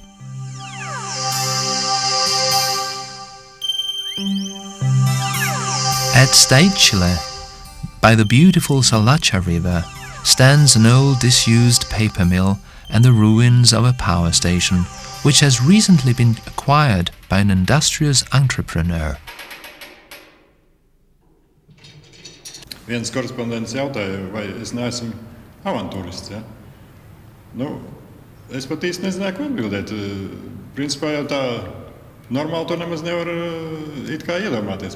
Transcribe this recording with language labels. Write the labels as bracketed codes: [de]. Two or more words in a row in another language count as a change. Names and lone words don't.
[en] At Stasiskiene, by the beautiful Salacha river, stands an old disused paper mill and the ruins of a power station, which has recently been acquired by an industrious entrepreneur. [lv] Viens korespondents jautāja, vai es neesmu avantūrists. Es pat īsti nezināju, ko atbildēt. Principā jau tā normāli to nemaz nevar it kā iedomāties.